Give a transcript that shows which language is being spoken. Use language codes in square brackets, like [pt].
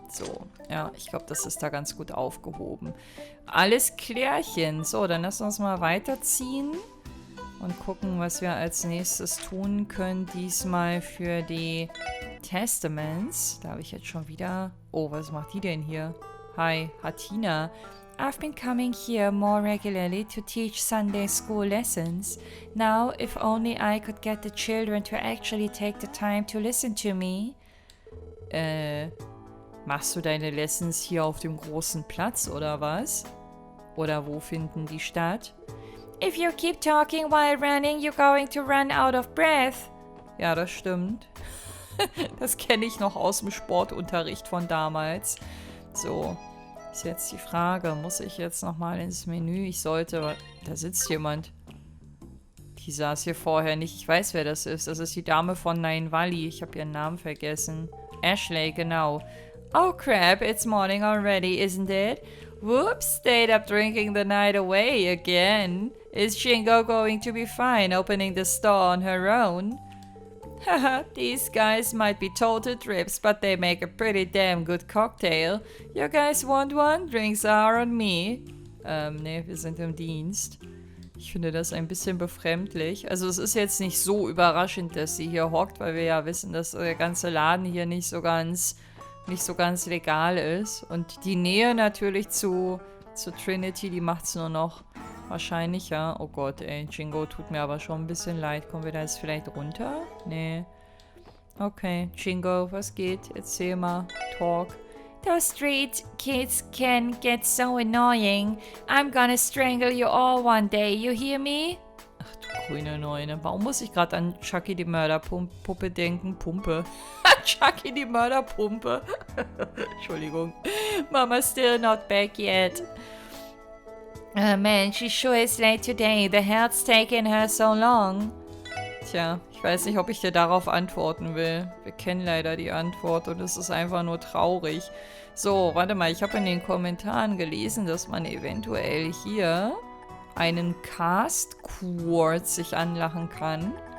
[de] So, ja, ich glaube, das ist da ganz gut aufgehoben. Alles klärchen. So, dann lass uns mal weiterziehen und gucken, was wir als nächstes tun können. Diesmal für die Testaments. Da habe ich jetzt schon wieder... Oh, was macht die denn hier? Hi, Hatina. [en] I've been coming here more regularly to teach Sunday school lessons. Now, if only I could get the children to actually take the time to listen to me. [de] Machst du deine Lessons hier auf dem großen Platz, oder was? Oder wo finden die statt? [en] If you keep talking while running, you're going to run out of breath. [de] Ja, das stimmt. Das kenne ich noch aus dem Sportunterricht von damals. So, ist jetzt die Frage, muss ich jetzt nochmal ins Menü? Ich sollte... Da sitzt jemand. Die saß hier vorher nicht. Ich weiß, wer das ist. Das ist die Dame von Nine Valley. Ich habe ihren Namen vergessen. Ashley, genau. [en] Oh crap, it's morning already, isn't it? Whoops, stayed up drinking the night away again. Is Shingo going to be fine opening the store on her own? Haha, these guys might be total trips, but they make a pretty damn good cocktail. You guys want one? Drinks are on me. [de] Nee, wir sind im Dienst. Ich finde das ein bisschen befremdlich. Also es ist jetzt nicht so überraschend, dass sie hier hockt, weil wir ja wissen, dass der ganze Laden hier nicht so ganz legal ist. Und die Nähe natürlich zu Trinity, die macht es nur noch wahrscheinlicher. Oh Gott, ey, Jingo tut mir aber schon ein bisschen leid. Kommen wir da jetzt vielleicht runter? Nee. Okay, Jingo, was geht? Erzähl mal. [en] Talk. Those street kids can get so annoying. I'm gonna strangle you all one day, you hear me? [de] Ach du grüne Neune. Warum muss ich gerade an Chucky die Mörderpuppe denken? Pumpe. Chucky die Mörderpumpe. Entschuldigung. [en] Mama's still not back yet. Man, she sure is late today. The health's taken her so long. [de] Tja, ich weiß nicht, ob ich dir darauf antworten will. Wir kennen leider die Antwort und es ist einfach nur traurig. So, warte mal, ich habe in den Kommentaren gelesen, dass man eventuell hier einen Cast-Quartz sich anlachen kann.